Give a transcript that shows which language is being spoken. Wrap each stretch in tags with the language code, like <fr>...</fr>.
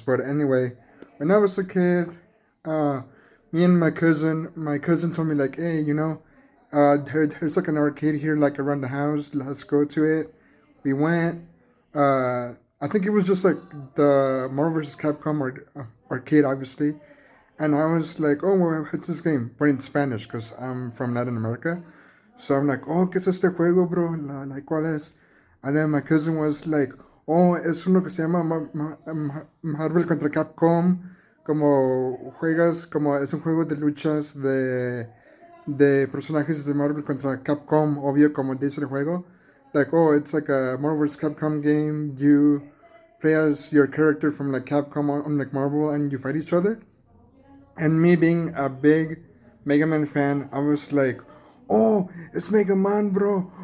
<en>But anyway, when I was a kid, uh, me and my cousin told me like, hey, there's like an arcade here like around the house. Let's go to it. We went. I think it was just like the Marvel vs. Capcom arcade, obviously. And I was like, oh, well, what's this game? But in Spanish, because I'm from Latin America.</en> <es>So I'm like, oh, ¿qué es este juego, bro? Like, ¿cuál es? And then my cousin was like, oh, es uno que se llama Marvel contra Capcom. Como juegas, como es un juego de luchas de personajes de Marvel contra Capcom, obvio, como dice el juego.</es> <en>Like, oh, it's like a Marvel vs. Capcom game. You play as your character from like Capcom on like Marvel and you fight each other. And me being a big Mega Man fan, I was like, oh, it's Mega Man, bro.</en>